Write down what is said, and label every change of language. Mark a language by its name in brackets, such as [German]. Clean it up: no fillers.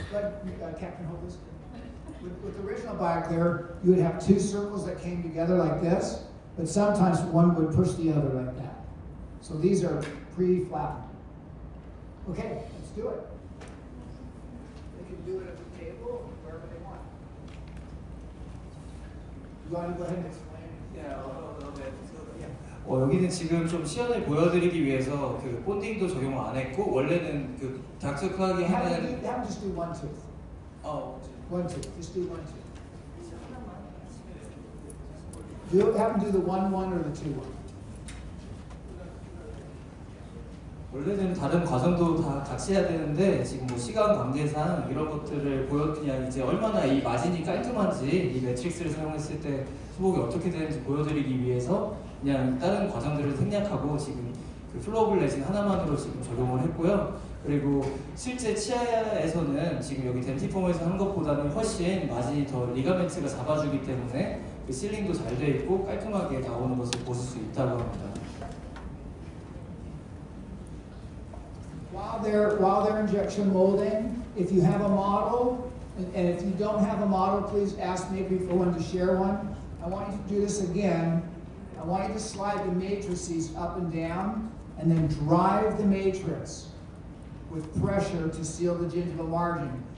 [English] Let Captain hold this. With the original Bioclear, you would have 2 circles that came together like this, but sometimes one would push the other like that. So these are pre-flattened. Okay, let's do it. They can do it at the table, wherever they want. You want to go ahead and explain? [Korean] 여기는 지금 좀 시연을 보여드리기 위해서 그 본딩도 적용을 안 했고 원래는 그 닥터크하게 하는. [English] Have them just do one tooth. One tooth. Just do one tooth. Have them do the 1-1 or the 2-1. [Korean] 원래는 다른 과정도 다 같이 해야 되는데 지금 뭐 시간 관계상 이런 것들을 그냥 이제 얼마나 이 마진이 깔끔한지 이 매트릭스를 사용했을 때 수복이 어떻게 되는지 보여드리기 위해서 그냥 다른 과정들을 생략하고 지금 그 플로어블 레진 하나만으로 지금 적용을 했고요. 그리고 실제 치아에서는 지금 여기 덴티폼에서 한 것보다는 훨씬 마진이 더 리가멘트가 잡아주기 때문에 그 실링도 잘 돼 있고 깔끔하게 나오는 것을 보실 수 있다고 합니다. [English] While they're injection molding, if you have a model, and if you don't have a model, please ask me for one to share one. I want you to do this again. I want you to slide the matrices up and down, and then drive the matrix with pressure to seal the gingival margin.